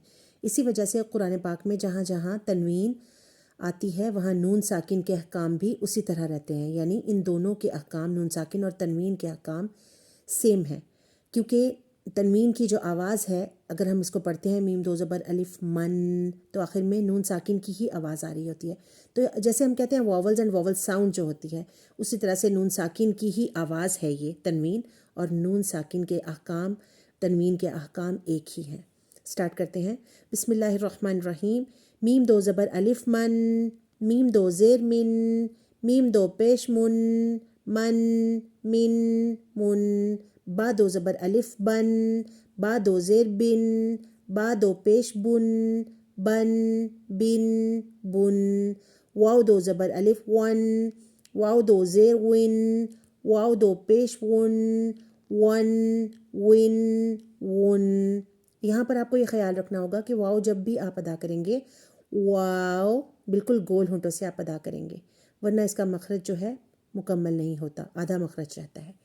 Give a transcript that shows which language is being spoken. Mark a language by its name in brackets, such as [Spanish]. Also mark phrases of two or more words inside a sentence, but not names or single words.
[Urdu] اسی وجہ سے قرآن پاک میں جہاں جہاں تنوین آتی ہے وہاں نون ساکن کے احکام بھی اسی طرح رہتے ہیں، یعنی ان دونوں کے احکام، نون ساکن اور تنوین کے احکام سیم ہیں، کیونکہ تنوین کی جو آواز ہے اگر ہم اس کو پڑھتے ہیں میم 2 زبر الف من، تو آخر میں نون ساکن کی ہی آواز آ رہی ہوتی ہے۔ تو جیسے ہم کہتے ہیں [English] vowels and vowel sound [Urdu] جو ہوتی ہے، اسی طرح سے نون ساکن کی ہی آواز ہے یہ تنوین، اور نون ساکن کے احکام تنوین کے احکام ایک ہی ہیں۔ سٹارٹ کرتے ہیں۔ [Arabic] بسم اللہ الرحمن الرحیم۔ [Urdu] میم 2 زبر الف من، میم 2 زیر من، میم 2 پیش من، من من من، با 2 زبر الف بن، با 2 زیر بن، با 2 پیش بن، بن بن بن، واو 2 زبر الف ون، واو 2 زیر ون، واو 2 پیش ون، ون ون ون۔ یہاں پر آپ کو یہ خیال رکھنا ہوگا کہ واو جب بھی آپ ادا کریں گے، واو بالکل گول ہونٹوں سے آپ ادا کریں گے، ورنہ اس کا مخرج جو ہے مکمل نہیں ہوتا، آدھا مخرج رہتا ہے۔